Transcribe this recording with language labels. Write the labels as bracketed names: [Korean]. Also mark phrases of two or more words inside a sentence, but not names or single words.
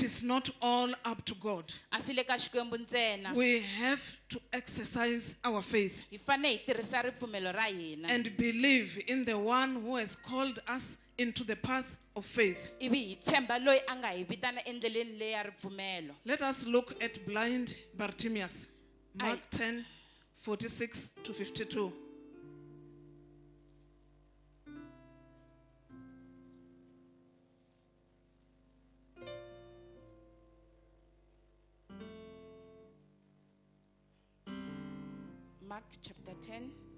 [English] is not all up to God. [Tsonga] a swi le ka Xikwembu ntsena [English] We have to exercise our faith [Tsonga] hi fane hi tirhisa ripfumelo ra hina [English] and believe in the one who has called us into the path of faith. [Tsonga] ivi hi tshemba loyi a nga hi vitana endleleni leyi ya ripfumelo. [English] Let us look at blind Bartimaeus. Mark 10, 46 to 52. Mark chapter 10,